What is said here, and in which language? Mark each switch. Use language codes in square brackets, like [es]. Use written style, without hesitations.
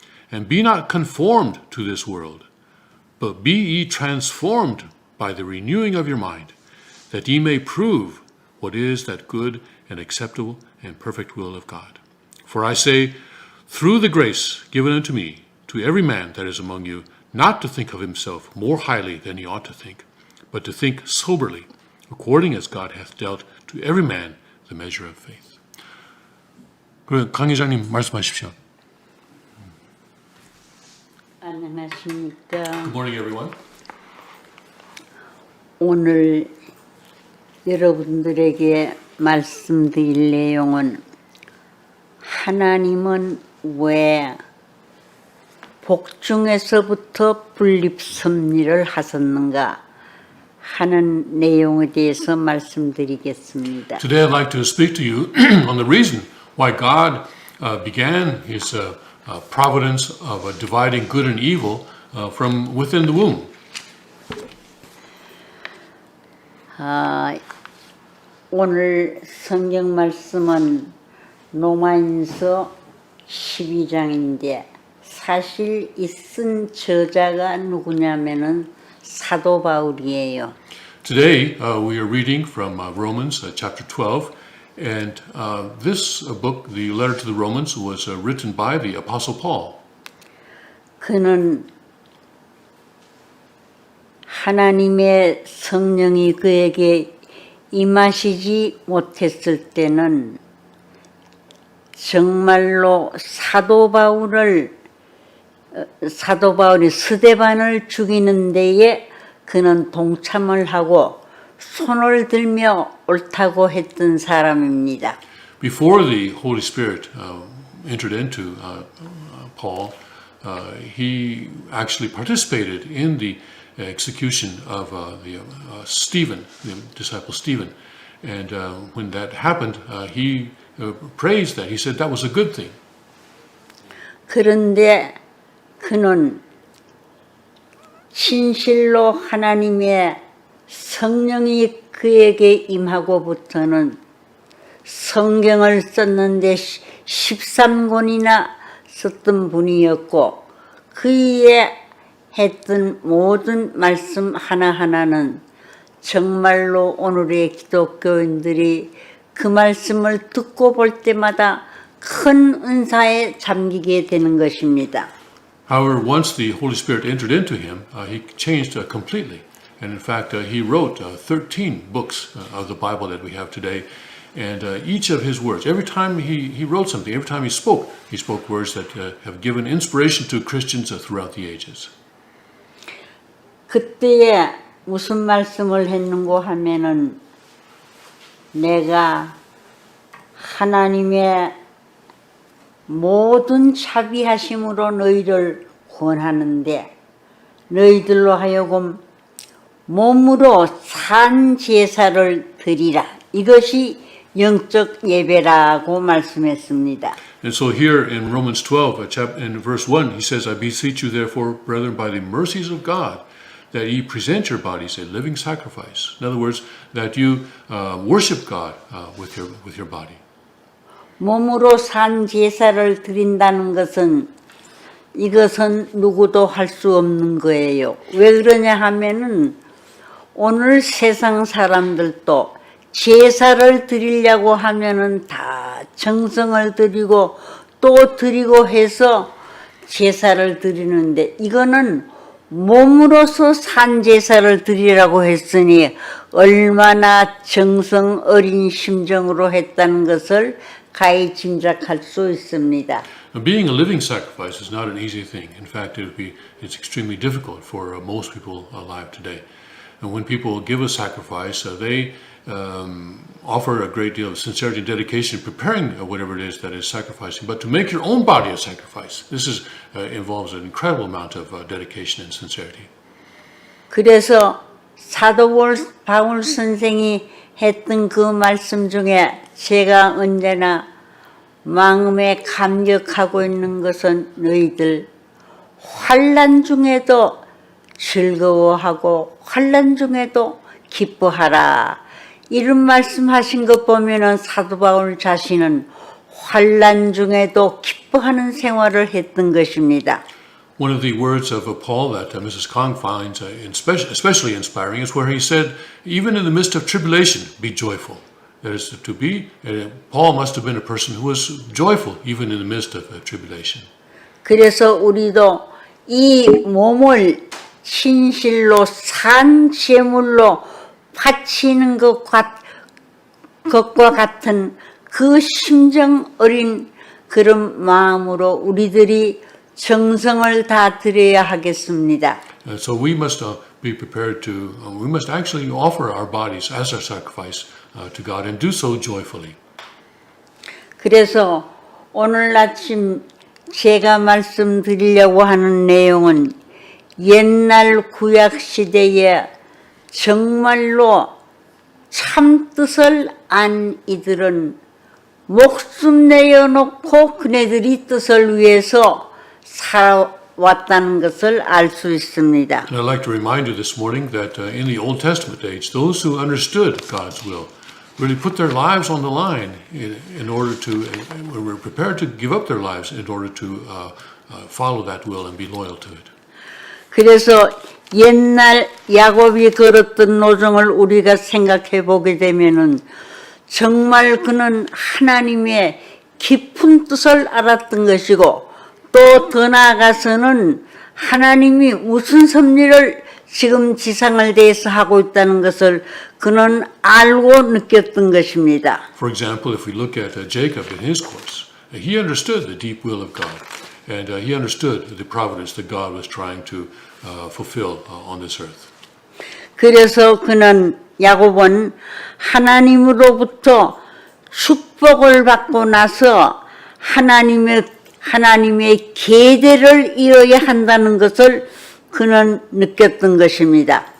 [en] And be not conformed to this world, but be ye transformed by the renewing of your mind, that ye may prove what is that good and acceptable and perfect will of God. For I say, through the grace given unto me, to every man that is among you, not to think of himself more highly than he ought to think, but to think soberly, according as God hath dealt to every man the measure of faith. [ko] 그럼 강 회장님 말씀하십시오. 안녕하십니까. [en] Good morning, everyone. [ko] 오늘 여러분들에게 말씀드릴 내용은 하나님은 왜 복중에서부터 분립섭리를 하셨는가 하는 내용에 대해서 말씀드리겠습니다. [en] Today I'd like to speak to you on the reason why God began his providence of dividing good and evil from within the womb. [ko] 오늘 성경 말씀은 로마인서 12장인데 사실 이 쓴 저자가 누구냐면은 사도 바울이에요. [en] Today we are reading from Romans chapter 12, and this book, the letter to the Romans, was written by the Apostle Paul. [ko] 그는 하나님의 성령이 그에게 임하시지 못했을 때는 정말로 사도 바울이 스데반을 죽이는 데에 그는 동참을 하고 손을 들며 옳다고 했던 사람입니다. [en] Before the Holy Spirit entered into Paul, he actually participated in the execution of Stephen, the disciple Stephen. And when that happened, he praised that. He said that was a good thing. [ko] 그런데 그는 진실로 하나님의 성령이 그에게 임하고부터는 성경을 썼는데 13권이나 썼던 분이었고 그의 했던 모든 말씀 하나하나는 정말로 오늘의 기독교인들이 그 말씀을 듣고 볼 때마다 큰 은사에 잠기게 되는 것입니다. [en] However, once the Holy Spirit entered into him, he changed completely. And in fact, he wrote 13 books of the Bible that we have today. And each of his words, every time he wrote something, every time he spoke words that have given inspiration to Christians throughout the ages. [ko] 그때에 무슨 말씀을 했는고 하면은 내가 하나님의 모든 자비하심으로 너희를 권하는데 너희들로 하여금 몸으로 산 제사를 드리라. 이것이 영적 예배라고 말씀했습니다. [en] And so here in Romans 12, in verse 1, he says, I beseech you therefore, brethren, by the mercies of God, that ye present your bodies a living sacrifice. In other words, that you worship God with your body. [ko] 몸으로 산 제사를 드린다는 것은 이것은 누구도 할 수 없는 거예요. 왜 그러냐 하면은 오늘 세상 사람들도 제사를 드리려고 하면은 다 정성을 들이고 또 드리고 해서 제사를 드리는데 이거는 몸으로서 산 제사를 드리라고 했으니 얼마나 정성 어린 심정으로 했다는 것을 가히 짐작할 수 있습니다. [en] Being a living sacrifice is not an easy thing. In fact, it's extremely difficult for most people alive today. And when people give a sacrifice, they offer a great deal of sincerity and dedication, preparing whatever it is that is sacrificing. But to make your own body a sacrifice, this involves an incredible amount of dedication and sincerity. [ko] 그래서 사도 바울 선생이 했던 그 말씀 중에 제가 언제나 마음에 감격하고 있는 것은 너희들 환난 중에도 즐거워하고 환난 중에도 기뻐하라. 이런 말씀하신 것 보면은 사도 바울 자신은 환난 중에도 기뻐하는 생활을 했던 것입니다. [en] One of the words of Paul that Mrs. Kong finds especially inspiring is where he said, even in the midst of tribulation, be joyful. That is to be, Paul must have been a person who was joyful even in the midst of tribulation. [ko] 그래서 우리도 이 몸을 신실로 산 제물로 바치는 것과 같은 그 심정 어린 그런 마음으로 우리들이 정성을 다 드려야 하겠습니다. [en] So we must be prepared to, we must actually offer our bodies as a sacrifice to God and do so joyfully. [ko] 그래서 오늘 아침 제가 말씀드리려고 하는 내용은 옛날 구약 시대에 정말로 참 뜻을 안 이들은 목숨 내어놓고 그네들이 뜻을 위해서 살아왔다는 것을 알 수 있습니다. [en] And I'd like to remind you this morning that in the Old Testament age, those who understood God's will really put their lives on the line in order to, were prepared to give up their lives in order to follow that will and be loyal to it. [ko] 그래서 옛날 야곱이 걸었던 노정을 우리가 생각해 보게 되면은 정말 그는 하나님의 깊은 뜻을 알았던 것이고 또 더 나아가서는 하나님이 무슨 섭리를 지금 지상을 대해서 하고 있다는 것을 그는 알고 느꼈던 것입니다. [en] For example, if we look at Jacob in his course, he understood the deep will of God, and he understood the providence that God was trying to fulfill on this earth. [ko] 그래서 그는 야곱은 하나님으로부터 축복을 받고 나서 하나님의 계대를 이어야 한다는 것을 그는 느꼈던 것입니다.